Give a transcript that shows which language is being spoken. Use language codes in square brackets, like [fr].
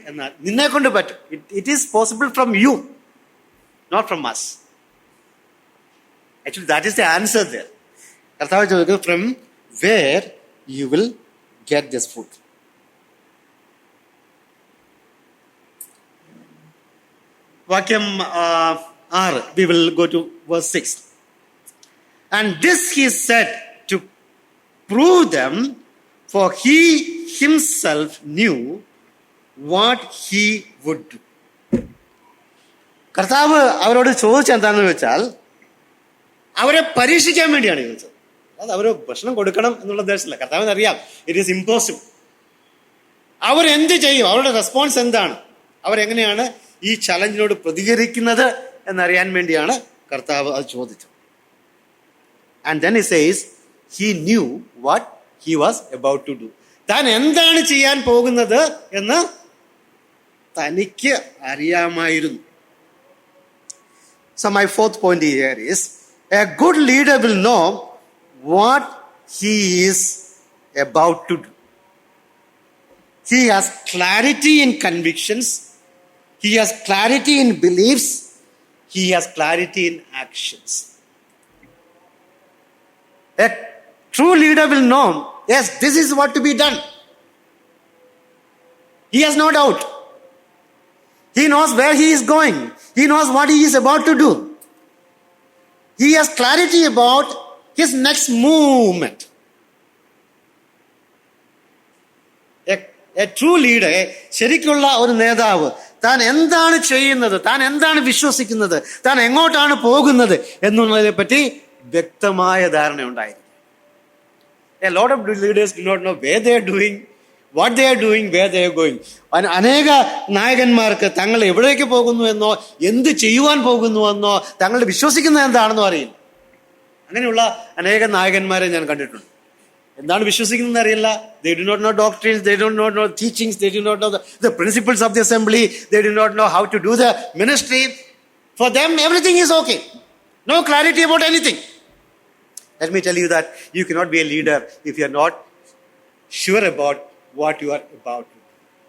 [ml] എന്നാൽ നിന്നെ കൊണ്ട് പറ്റും. [en] It is possible from you, not from us. Actually that is the answer there. [ml] കർത്താവ് ചോദിക്കുന്നത് [en] from where you will get this food. [ml] വാക്യം 6, [en] we will go to verse 6. And this he said to prove them, for he himself knew what he would do. [ml] കർത്താവ് അവരോട് ചോദിച്ചത് എന്താണെന്ന് വെച്ചാൽ അവരെ പരീക്ഷിക്കാൻ വേണ്ടിയാണ് ചോദിച്ചത്. അത് അവർ ഭക്ഷണം കൊടുക്കണം എന്നുള്ള ഉദ്ദേശമില്ല. കർത്താവിന് അറിയാം [en] It is impossible. [ml] അവരെന്ത് ചെയ്യും, അവരുടെ റെസ്പോൺസ് എന്താണ്, അവരെങ്ങനെയാണ് ഈ ചലഞ്ചിനോട് പ്രതികരിക്കുന്നത് എന്നറിയാൻ വേണ്ടിയാണ് കർത്താവ് അത് ചോദിച്ചത്. [en] And then he says, he knew what he was about to do. [ml] താൻ എന്താണ് ചെയ്യാൻ പോകുന്നത് എന്ന് തനിക്ക് അറിയാമായിരുന്നു. [en] So my 4th point here is, a good leader will know what he is about to do. He has clarity in convictions. He has clarity in beliefs. He has clarity in actions. A true leader will know, yes, this is what to be done. He has no doubt. He knows where he is going. He knows what he is about to do. He has clarity about his next movement. A true leader, [ml] ശരിക്കുള്ള ഒരു നേതാവ്, താൻ എന്താണ് ചെയ്യുന്നത്, താൻ എന്താണ് വിശ്വസിക്കുന്നത്, താൻ എങ്ങോട്ടാണ് പോകുന്നത് എന്നുള്ളതിനെ പറ്റി വ്യക്തമായ ധാരണ ഉണ്ടായിരിക്കും. [en] A lot of leaders do not know where they are doing, what they are doing, where they are going. [ml] അനേക നായകന്മാർക്ക് തങ്ങൾ എവിടേക്ക് പോകുന്നു എന്നോ എന്ത് ചെയ്യുവാൻ പോകുന്നു എന്നോ തങ്ങൾ വിശ്വസിക്കുന്നത് എന്താണെന്നോ അറിയില്ല. അങ്ങനെയുള്ള അനേക നായകന്മാരെ ഞാൻ കണ്ടിട്ടുണ്ട്. എന്താണ് വിശ്വസിക്കുന്നത് അറിയില്ല. [en] They do not know doctrines, they do not know teachings, they do not know the principles of the assembly, they do not know how to do the ministry. For them everything is okay. No clarity about anything. Let me tell you that you cannot be a leader if you are not sure about what you are about to do.